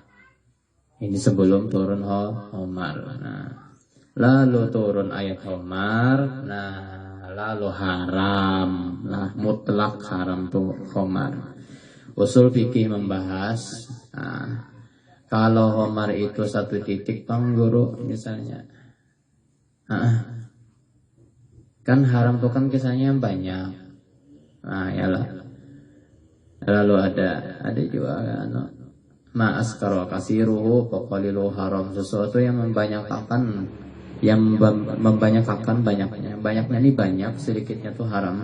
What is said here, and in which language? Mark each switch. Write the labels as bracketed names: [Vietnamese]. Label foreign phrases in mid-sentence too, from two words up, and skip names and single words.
[Indonesian] Ini sebelum turun khamar. Nah, lalu turun ayat khamar. Nah, lalu haram. Nah, mutlak haram tuh khamar. Usul fikih membahas. Nah, kalau khamar itu satu titik pengguru misalnya. Kan haram tuh kan kisahnya banyak. Nah, yalah. Lalu ada juga [Arabic] ma'askara kasiruhu faqalilu haram, [Indonesian] sesuatu yang membanyakkan banyaknya ini banyak, sedikitnya tuh haram.